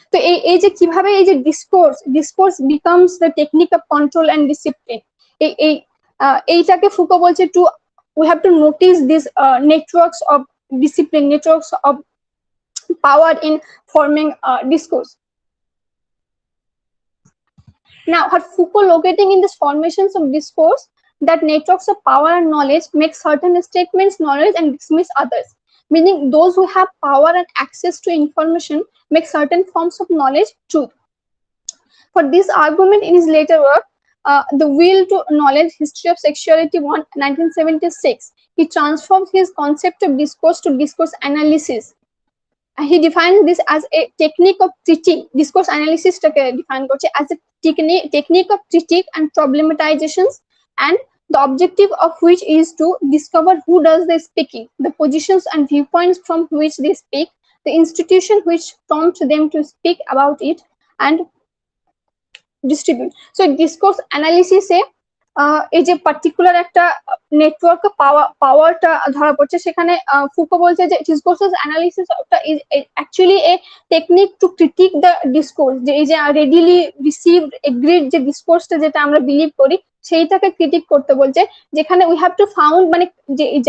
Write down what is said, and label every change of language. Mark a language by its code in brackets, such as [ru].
[bn] তো এই যে কিভাবে এই যে [en] discourse becomes the technique of control and discipline, [bn] এইটাকে ফুকো বলছে [en] To we have to notice these networks of discipline, networks of power in forming discourse. Now, what Foucault locating in these formations of discourse, that networks of power and knowledge make certain statements knowledge and dismiss others, meaning those who have power and access to information make certain forms of knowledge truth. For this argument in his later work, The Will to Knowledge, History of Sexuality 1, 1976, he transforms his concept of discourse to discourse analysis. He defines this as a technique of critique. Discourse analysis define as a technique of critique and problematizations, and the objective of which is to discover who does the speaking, the positions and viewpoints from which they speak, the institution which prompts them to speak about it, and distribute. [bn] So discourse analysis এই যে particular একটা network পাওয়ারটা ধরা পড়ছে, সেখানে Foucault বলছে যে discourses analysis [en] is actually a technique to critique the discourse, [bn] যে এই যে রেডিলি রিসিভড এগ্রিড যে ডিসকোর্সটা যেটা আমরা বিলিভ করি সেইটাকে ক্রিটিক করতে বলছে, যেখানে উই হ্যাভ টু ফাউন্ড মানে যে